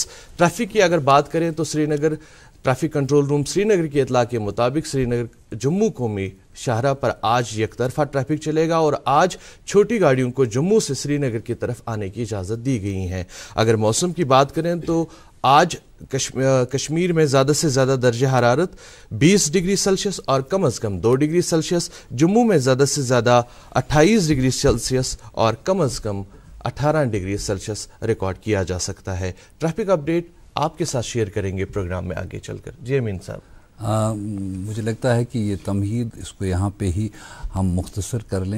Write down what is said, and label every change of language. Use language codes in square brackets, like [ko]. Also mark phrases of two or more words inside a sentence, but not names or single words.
[ur] ٹریفک کی اگر بات کریں تو سری نگر ٹریفک کنٹرول روم سری نگر کی اطلاع کے مطابق سری نگر جموں قومی شاہراہ پر آج یک طرفہ ٹریفک چلے گا، اور آج چھوٹی گاڑیوں کو جموں سے سری نگر کی طرف آنے کی اجازت دی گئی ہے. اگر موسم کی بات کریں تو آج کشمیر میں زیادہ سے زیادہ درجہ حرارت 20 ڈگری سیلسیس اور کم از کم 2 ڈگری سیلسیس، جموں میں زیادہ سے زیادہ 28 ڈگری سیلسیس اور کم از کم 18 ڈگری سیلسیس ریکارڈ کیا جا سکتا ہے. ٹریفک اپڈیٹ آپ کے ساتھ شیئر کریں گے پروگرام میں آگے چل کر. جی امین صاحب. مجھے لگتا ہے کہ یہ تمہید اس کو یہاں پہ ہی ہم مختصر کر لیں.